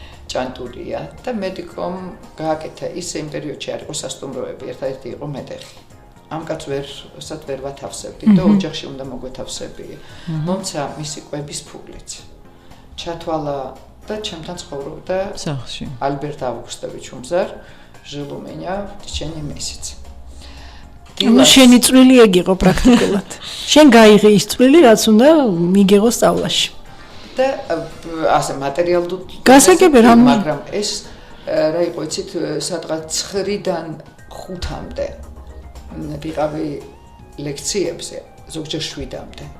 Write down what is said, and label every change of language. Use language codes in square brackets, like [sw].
[ka] ჭანტურია და მედიკომ გააკეთა ისე იმ პერიოდში არ იყო სასტუმროები, ერთადერთი იყო მეტეხი. ამ კაც ვერ ვათავსებდი და ოჯახში უნდა მოგვეთავსები. მომცა მისი კვების ფულიც. ჩათვალა და ჩემთან ცხოვრობდა სახლში. [ru] ალბერტ ავგუსტოვიჩ უმზარ, жил у меня в течение месяца. [ka] ну შენი წვლილი ეგ იყო პრაქტიკულად. შენ გაიღე ის წვლილი, რაც უნდა მიგიღო სწავლაში. და ასე მატერიალურად გასაგები რამ მაგრამ ეს რა იყო იცით სადღაც 9-დან 5-მდე ვიყავი ლექციებზე, ზოგჯერ 7-მდე.